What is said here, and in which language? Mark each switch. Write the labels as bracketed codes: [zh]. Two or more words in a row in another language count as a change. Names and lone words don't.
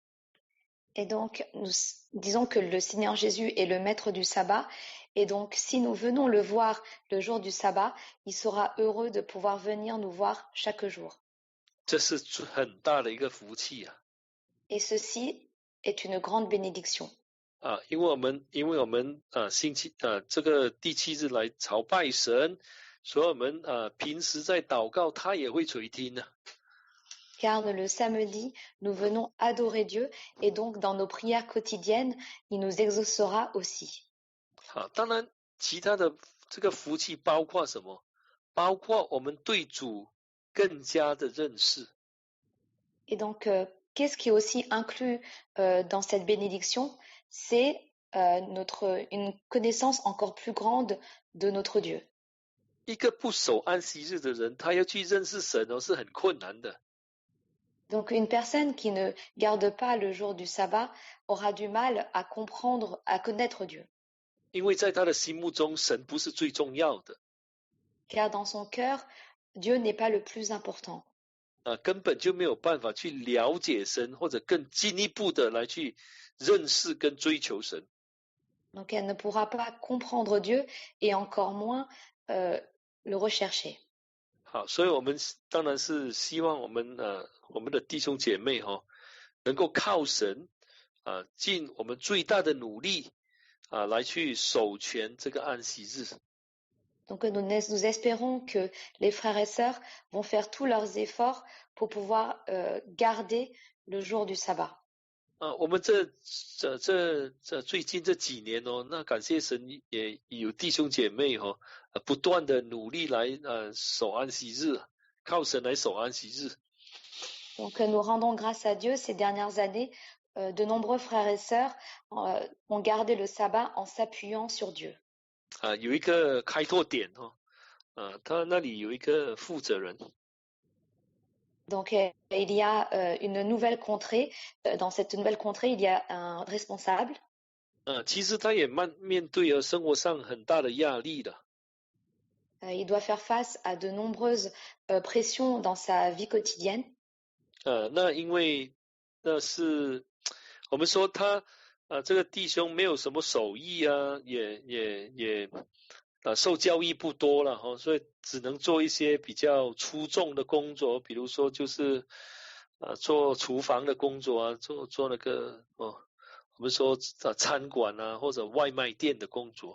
[fr] Et donc, nous disons que le Seigneur Jésus est le maître du sabbat. Et donc, si nous venons le voir le jour du sabbat, il sera heureux de pouvoir venir nous voir chaque jour. [zh] 这是很大的一个福气 [fr] Et ceci est une grande bénédiction. [zh] 因为我们这个第7日来朝拜神，所以我们平时在祷告，他也会垂听的。 [fr] Car le samedi, nous venons adorer Dieu, et donc dans nos prières quotidiennes, il nous exaucera aussi. [zh] 当然，其他的这个福气包括什么？包括我们对主更加的认识。 [fr] Et donc, qu'est-ce qui est aussi inclus dans cette bénédiction? C'est une connaissance encore plus grande de notre Dieu. [zh] 一个不守安息日的人，他要去认识神是很困难的。 [fr] Donc, une personne qui ne garde pas le jour du sabbat aura du mal à comprendre, à connaître Dieu. [zh] 因为在他的心目中，神不是最重要的。 [fr] Car dans son cœur, Dieu n'est pas le plus important. [zh] 根本就没有办法去了解神，或者更进一步的来去认识跟追求神。 [fr] Donc, elle ne pourra pas comprendre Dieu et encore moins le rechercher. [zh] 好，所以我们当然是希望我们的弟兄姐妹能够靠神尽我们最大的努力来去守全这个安息日。 [fr] Donc nous espérons que les frères et sœurs vont faire tous leurs efforts pour pouvoir garder le jour du sabbat. [zh] 我们最近这几年那感谢神也有弟兄姐妹不断的努力来守安息日，靠神来守安息日。 [fr] Donc nous rendons grâce à Dieu ces dernières années. De nombreux frères et sœurs ont gardé le sabbat en s'appuyant sur Dieu. [zh] 有一个开拓点他那里有一个负责人。 [fr] Donc il y a une nouvelle contrée. Dans cette nouvelle contrée, il y a un responsable. [zh] 其实他也面对生活上很大的压力的。 [fr] Il doit faire face à de nombreuses pressions dans sa vie quotidienne. [zh] 那因为那是我们说他这个弟兄没有什么手艺也受教育不多了哈，所以只能做一些比较出众的工作，比如说就是做厨房的工作啊，做那个我们说餐馆啊或者外卖店的工作。